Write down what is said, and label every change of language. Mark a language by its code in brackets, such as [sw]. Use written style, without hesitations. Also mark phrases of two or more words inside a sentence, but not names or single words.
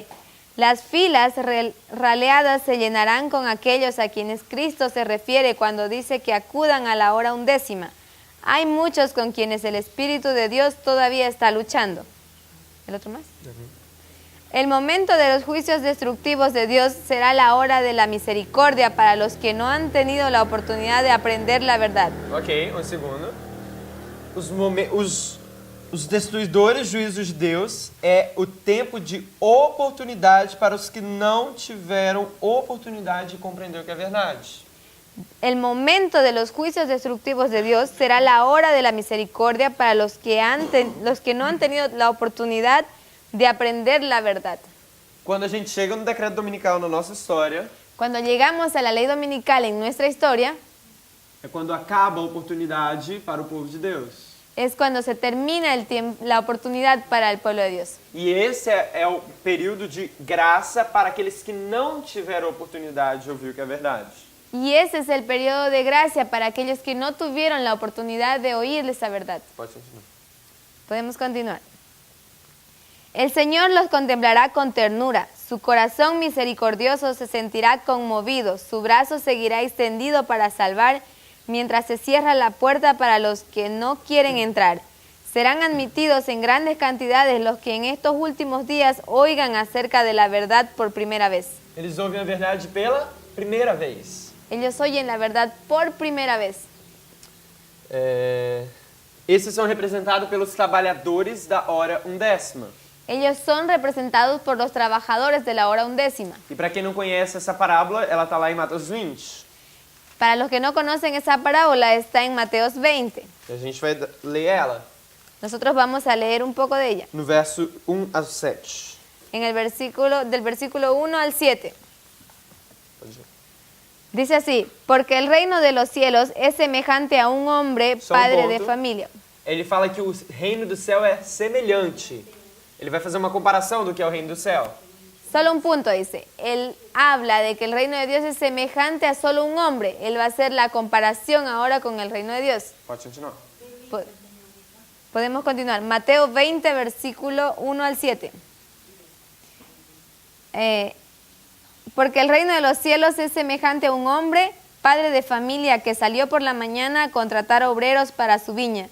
[es] Las filas raleadas se llenarán con aquellos a quienes Cristo se refiere cuando dice que acudan a la hora 11. Hay muchos con quienes el Espíritu de Dios todavía está luchando. ¿El otro más? El momento de los juicios destructivos de Dios será la hora de la misericordia para los que no han tenido la oportunidad de aprender la verdad. [pt] Ok, um segundo. Os destruidores juízos de Deus é o tempo de oportunidade para os que não tiveram oportunidade de compreender o que é verdade. [es] El momento de los juicios destructivos de Dios será la hora de la misericordia para los que no han tenido la oportunidad de aprender la verdad. [pt] Quando a gente chega no decreto dominical na nossa história, [es] Cuando llegamos a la ley dominical en nuestra historia, [pt] é quando acaba a oportunidade para o povo de Deus. [es] es cuando se termina la oportunidad para el pueblo de Dios. [pt] E esse é o período de graça para aqueles que não tiveram oportunidade de ouvir o que é verdade. [es] Y ese es el periodo de gracia para aquellos que no tuvieron la oportunidad de oír esa verdad. [pt] Pode continuar. [es] Podemos continuar. El Señor los contemplará con ternura, su corazón misericordioso se sentirá conmovido, su brazo seguirá extendido para salvar, mientras se cierra la puerta para los que no quieren entrar. Serán admitidos en grandes cantidades los que en estos últimos días oigan acerca de la verdad por primera vez. [pt] Eles ouvem a verdade pela primeira vez. [es] Ellos oyen la verdad por primera vez. [pt] Esses são representados pelos trabalhadores da hora undécima. [es] Ellos son representados por los trabajadores de la hora undécima. [pt] E para quem não conhece essa parábola, ela está lá em Mateus 20. [es] Para los que no conocen esa parábola, está en Mateos 20. [pt] A gente vai ler ela [es] Nosotros vamos a leer un poco de ella. [pt] no verso 1 a 7. [es] En el versículo, del versículo 1 al 7. [pt] Pode ir. [es] Dice así, porque el reino de los cielos es semejante a un hombre, [pt] Só um [es] padre de [pt] ponto. [es] familia. [pt] Ele fala que o reino do céu é semelhante. Ele vai fazer uma comparação do que é o reino do céu. [es] Solo un punto dice, él habla de que el reino de Dios es semejante a solo un hombre. Él va a hacer la comparación ahora con el reino de Dios. [pt] Pode continuar. [es] Podemos continuar. Mateo 20, versículo 1 al 7. Porque el reino de los cielos es semejante a un hombre, padre de familia, que salió por la mañana a contratar obreros para su viña.